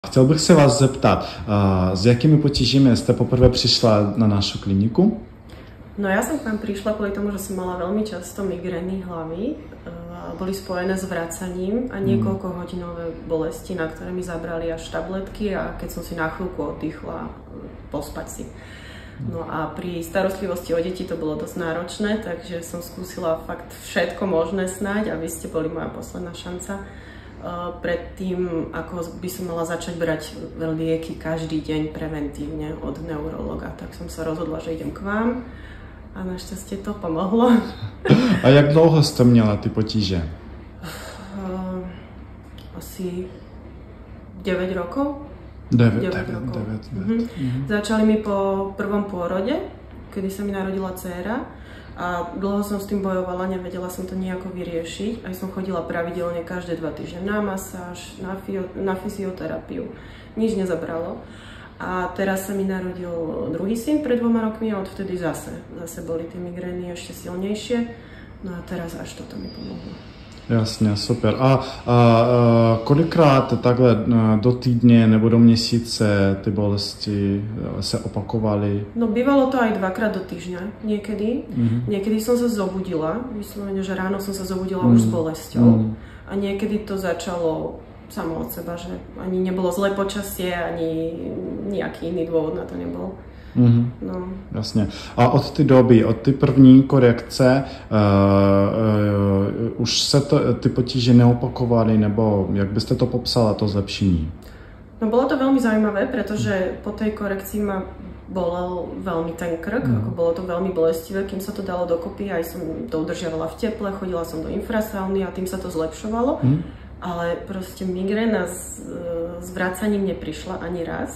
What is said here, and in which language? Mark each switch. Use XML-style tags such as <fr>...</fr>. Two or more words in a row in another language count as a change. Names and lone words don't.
<cs>Chtěl bych se vás zeptat, s jakými potížemi jste poprvé přišla na našu kliniku?</cs> <sk>No ja som k vám prišla kvôli tomu, že som mala veľmi často migrény hlavy. Boli spojené s vracaním a niekoľkohodinové bolesti, na ktoré mi zabrali až tabletky a keď som si na chvíľku oddychla, pospať si. No a pri starostlivosti o deti to bolo dosť náročné, takže som skúsila fakt všetko možné snáď a vy ste boli moja posledná šanca. Predtým, ako by som mala začať brať lieky každý deň preventívne od neurologa, tak som sa rozhodla, že idem k vám a našťastie to pomohlo.</sk> <cs>A jak dlouho jste měla ty potíže?</cs> <sk>Asi 9 rokov. 9 rokov. Začali mi po prvom pôrode, kedy sa mi narodila dcéra. A dlho som s tým bojovala, nevedela som to nejako vyriešiť. Aj som chodila pravidelne každé 2 týždne na masáž, na fyzioterapiu. Nič nezabralo. A teraz sa mi narodil druhý syn pred 2 rokmi a odvtedy zase boli tie migrény ešte silnejšie. No a teraz až toto mi pomohlo.</sk> <cs>Jasně, super. A kolikrát takhle do týdně nebo do měsíce ty bolesti se opakovaly?</cs> <sk>No bývalo to aj 2-krát do týždňa niekedy. Niekedy som sa zobudila, vyslovene, že ráno som sa zobudila už s bolesťou. A niekedy to začalo samo od seba, že ani nebolo zlé počasie, ani nejaký iný dôvod na to nebol. No.</sk> <cs>Jasně. A od té doby, od té první korekce, už se ty potíže neopakovaly, nebo jak byste to popsala, to zlepšení?</cs> <sk>No bolo to veľmi zaujímavé, pretože po tej korekcii ma bolel veľmi ten krk, ako bolo to veľmi bolestivé, kým sa to dalo dokopy, aj som to udržiavala v teple, chodila som do infrasauny a tým sa to zlepšovalo, ale proste migréna s vracaním neprišla ani raz.</sk>